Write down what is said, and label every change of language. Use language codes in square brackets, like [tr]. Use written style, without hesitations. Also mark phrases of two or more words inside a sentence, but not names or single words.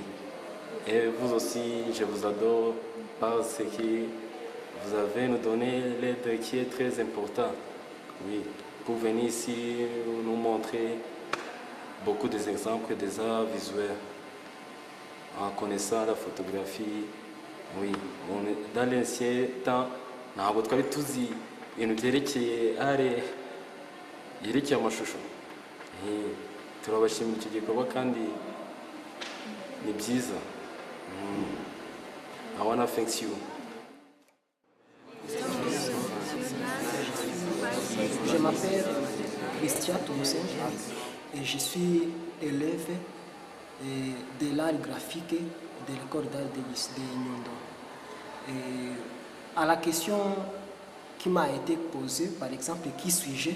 [fr] Et vous aussi, je vous adore parce que vous avez nous donné l'aide qui est très importante. Oui. Pour venir ici nous montrer beaucoup d'exemples des arts visuels. En connaissant la photographie, oui, dans l'ancien temps, [rw] ntabwo twari tuzi ibintu byerekeye art yerekeye amashusho. Turabashimira icyo gikorwa kandi ni byiza. [en] I wanna thank you. [fr] m'appelle Christian Thompson et je suis élève de l'art graphique de l'école d'art de Nyondo. Et à la question qui m'a été posée, par exemple, qui suis-je?